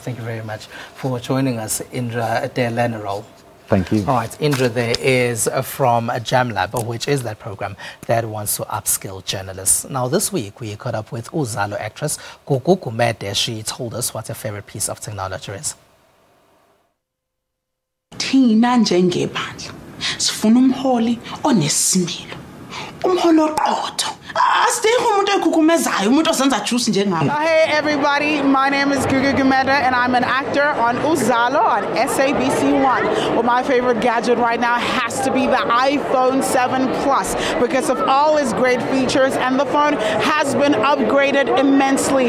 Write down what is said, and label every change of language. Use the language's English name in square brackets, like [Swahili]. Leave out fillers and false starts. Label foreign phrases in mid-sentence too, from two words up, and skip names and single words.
[English] Thank you very much for joining us, Indra Delanero. Thank you. All right, Indra there is from JamLab, which is that program that wants to upskill journalists. Now, this week, we caught up with Uzalo actress Gugu Gumede. She told us what her favorite piece of technology is. [Zulu] Thina njengebandla sifuna umholi onesimilo, umholi oqotho, [English] Hey everybody, my name is Gugu Gumeda and I'm an actor on Uzalo on SABC 1. Well, my favorite gadget right now has to be the iPhone 7 Plus because of all its great features, and the phone has been upgraded immensely.